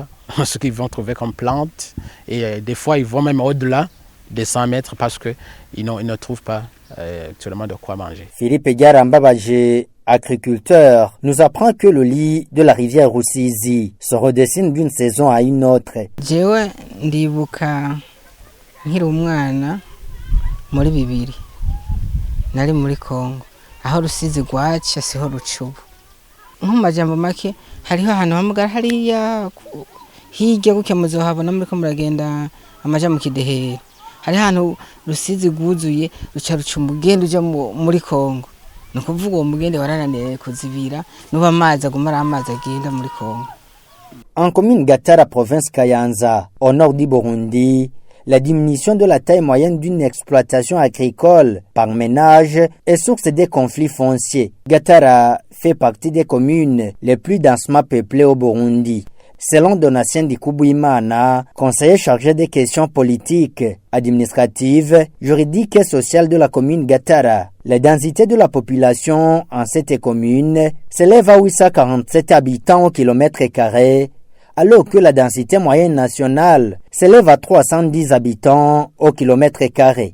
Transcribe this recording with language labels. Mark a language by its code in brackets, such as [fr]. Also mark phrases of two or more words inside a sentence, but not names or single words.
[fr] Ce qu'ils vont trouver comme plantes. Et des fois ils vont même au-delà des 100 mètres parce qu'ils ne trouvent pas actuellement de quoi manger. Philippe Garambabaje agriculteur, nous apprend que le lit de la rivière Rusizi se redessine d'une saison à une autre. [rn] Jewe ndibuka nkiri umwana muri bibiri nari muri Kongo aho Rusizi rwaca siho rucubu nk'umajambo make hariho ahantu hamugara hariya hirya guke muzohabona muri ko muragenda amaja mu Kideheri hari ahantu Rusizi rwuzuye ruca ruca umugende uja muri Kongo nukuvuga uwo mugende warananiye kuzibira nuba amazi aguma ari amazi agenda muri Kongo. [fr] En commune Gatara, province Kayanza, au nord du Burundi, la diminution de la taille moyenne d'une exploitation agricole par ménage est source des conflits fonciers. Gatara fait partie des communes les plus densément peuplées au Burundi. Selon Donatien Dikubouimana, conseiller chargé des questions politiques, administratives, juridiques et sociales de la commune Gatara, la densité de la population en cette commune s'élève à 847 habitants au kilomètre carré, alors que la densité moyenne nationale s'élève à 310 habitants au kilomètre carré.